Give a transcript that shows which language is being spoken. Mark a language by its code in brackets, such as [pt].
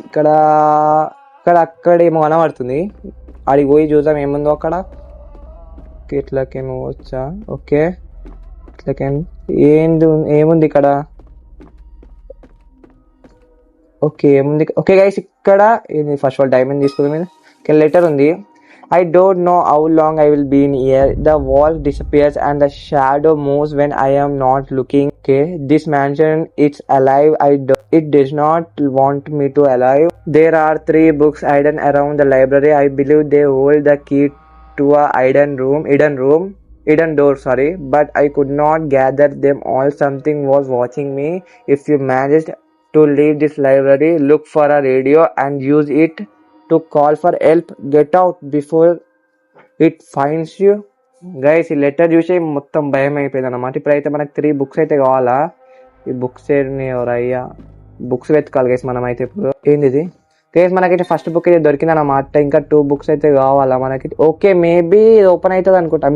[te] ఇక్కడ అక్కడ ఏమో కనబడుతుంది. అడిగి పోయి చూద్దాం ఏముందో అక్కడ. ఇట్లకేమో వచ్చా. ఓకే, ఇట్లకే ఏముంది ఇక్కడ? ఓకే, ఏముంది? ఓకే గైస్, ఇక్కడ ఫస్ట్ ఆఫ్ ఆల్ డైమండ్ తీసుకుందాం మీద. ఇక్కడ లెటర్ ఉంది. [en] I don't know how long I will be in here. The wall disappears and the shadow moves when I am not looking. Okay, this mansion, it's alive. It does not want me to alive. There are 3 books hidden around the library. I believe they hold the key to a hidden door, sorry, but I could not gather them all. Something was watching me. If you managed to leave this library, look for a radio and use it to call for help. Get out before it finds you. [te] Guys, ఈ letter చూసి మొత్తం భయం అయిపోయింది అన్నమాట. ఇప్పుడైతే మనకి 3 books అయితే కావాలా. ఈ బుక్స్ ఎవరయ్యా? బుక్స్ వెతకాలి గైస్ మనం అయితే. ఇప్పుడు ఏంది ఇది గైస్? మనకైతే ఫస్ట్ బుక్ అయితే దొరికింది అన్నమాట. ఇంకా 2 books అయితే కావాలా మనకి. ఓకే, మేబీ ఇది ఓపెన్ అవుతుంది అనుకుంటా.